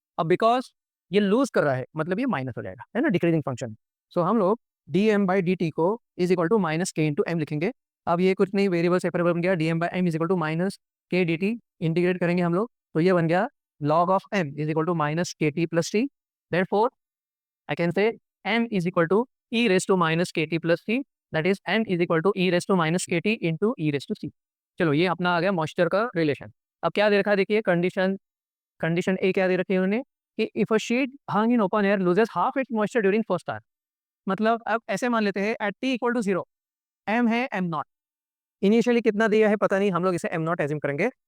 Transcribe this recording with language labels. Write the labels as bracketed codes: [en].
[hi] अब बिकॉज ये लूज कर रहा है मतलब ये माइनस हो जाएगा, है ना, डिक्रीजिंग फंक्शन। सो हम लोग D M by D T को इज इक्वल टू माइनस के इंटू एम लिखेंगे। अब ये कुछ नहीं, वेरिएबल सेपरेबल बन गया, D M by M is equal to minus के डी टी, इंटीग्रेट करेंगे हम लोग, तो ये बन गया [en] log of m is equal to minus kt plus t. Therefore, I can say m is equal to e raised to minus kt plus t. That is m is equal to e raised to minus kt into e raised to c. [hi] चलो ये अपना आ गया moisture का relation. अब क्या दे रखा है देखिए, कंडीशन ए क्या दे रखी है उन्होंने कि [en] If a sheet hung in open air loses half its moisture during first hour. [hi] मतलब अब ऐसे मान लेते हैं at T equal to zero, M है एम नॉट, इनिशियली कितना दिया है पता नहीं, हम लोग इसे एम नॉट एज्यूम करेंगे।